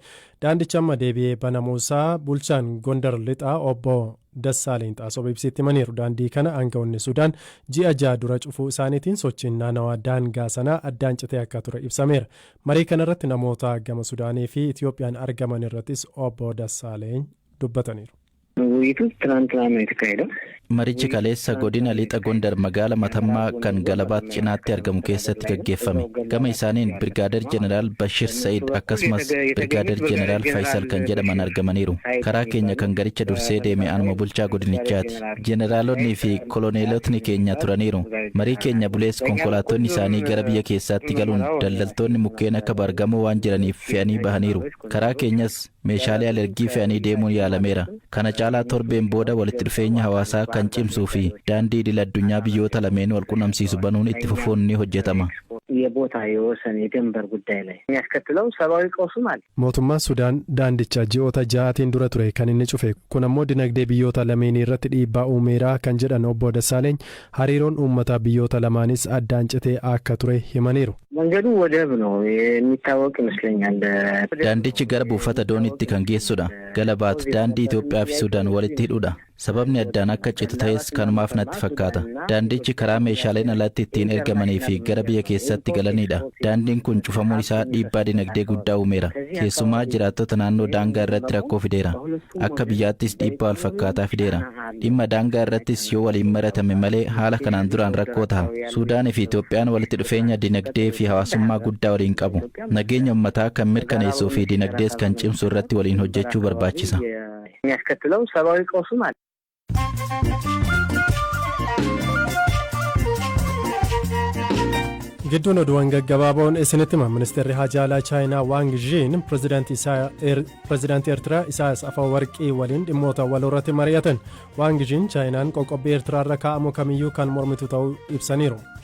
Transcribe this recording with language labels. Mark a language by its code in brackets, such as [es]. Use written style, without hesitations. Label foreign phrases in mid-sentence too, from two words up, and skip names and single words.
[om] Daandichi amma deebi'ee banamuusaa bulchaan Gondar Lixaa obbo Dassaaleny Xaasoo ibsitti himaniiru. Daandii kana aangawoonni Sudaan ji'a ja'a dura cufuu isaaniitiin sochiin naannawaa daangaa sanaa addaan citee akka ture ibsameera. Marii kanarratti namoota gama Sudaanii fi Itoophiyaan argaman irrattis obbo Dassaaleny dubbataniiru. [am] ውይይቱ ትናንትና ነው የተካሄደው። [om] Marichi kaleessa godina lixa Gondar magaala Matammaa kan Galabaat cinaatti argamu keessatti gaggeeffame. Gama isaaniin Birgaadeer Jeneraal Bashir Said akkasumas Birgaadeer Jeneraal Faisal kan jedhaman argamaniiru. Karaa keenya kan garicha dursee deeme anuma bulchaa godinichaati. Jeneraalonni fi koloneelotni keenya turaniiru. Marii keenya bulees konkolaattonni isaanii gara biyya keessaatti galuun daldaltoonni mukkeen akka bargamoo waan jiraniif fe'anii bahaniiru. Karaa keenyas meeshaalee alergii fe'anii deemuun yaalameera. Kana caalaa torbeen booda walitti dhufeenya hawaasaa kan cimsuu fi daandii idil addunyaa biyyoota lameen wal qunnamsiisu banuun itti fufuun ni hojjetama. [am] የቦታ የወሰን የድንበር ጉዳይ ላይ የሚያስከትለው ሰብአዊ ቀውስም አለ። [om] mootummaan Sudaan daandicha ji'oota ja'aatiin dura ture kan inni cufe kun ammoo dinagdee biyyoota lameenii irratti dhiibbaa uumeera kan jedhan obbo Dassaaleny hariiroon uummata biyyoota lamaanis addaan citee akka ture himaniiru. [am] መንገዱ ወደብ ነው የሚታወቅ ይመስለኛል። [om] daandichi gara buufata dooniitti kan geessudha. Galabaat daandii Itoophiyaa fi Sudaan walitti hidhuudha. Sababni addaan akka citu ta'es kanumaaf natti fakkaata. Daandichi karaa meeshaaleen alatti ittiin ergamanii fi gara biyya keessatti galanidha. Daandiin kun cufamuun isaa dhiibbaa dinagdee guddaa uumeera. Keessumaa jiraattota naannoo daangaa irratti rakkoo fideera. Akka biyyaattis dhiibbaa wal fakkaataa fideera. Dhimma daangaa irrattis yoo waliin maratame malee haala kanaan duraan rakkoo ta'a. Suudaanii fi Itoophiyaan walitti dhufeenya dinagdee fi hawaasummaa guddaa waliin qabu. Nageenya uummataa kan mirkaneessuu fi dinagdees kan cimsu irratti waliin hojjechuu barbaachisa. [am] የሚያስከትለው ሰብአዊ ቀውስም አለ። [om] gidduun oduuwwan gaggabaaboon isinitti hima. ministeerri hajaalaa chaayinaa Waang Zhiin pirezidaantii Eertiraa Isaayyaas Afewerqii waliin dhimmoota waloo irratti mari'atan. Waang Zhiin chaayinaan qoqqobbii Eertiraarra kaa'amu kamiyyuu kan mormitu ta'uu ibsaniiru.